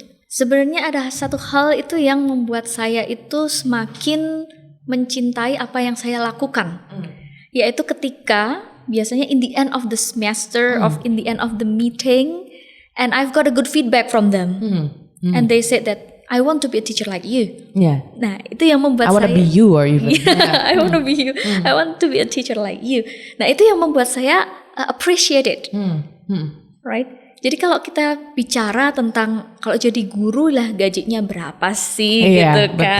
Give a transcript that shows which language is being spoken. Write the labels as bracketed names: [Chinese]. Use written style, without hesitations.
[Indonesian] Sebenarnya ada satu hal itu yang membuat saya itu semakin mencintai apa yang saya lakukan. Yaitu ketika biasanya [English] in the end of the semester, in the end of the meeting, and I've got a good feedback from them. And they said that I want to be a teacher like you. Yeah. [Indonesian] Nah, itu yang membuat [English] I want to be you or even. I want to be you. I want to be a teacher like you. [Indonesian] Nah, itu yang membuat saya [English] appreciate it. Right? [Indonesian] Jadi kalau kita bicara tentang kalau jadi guru lah gajinya berapa sih gitu kan.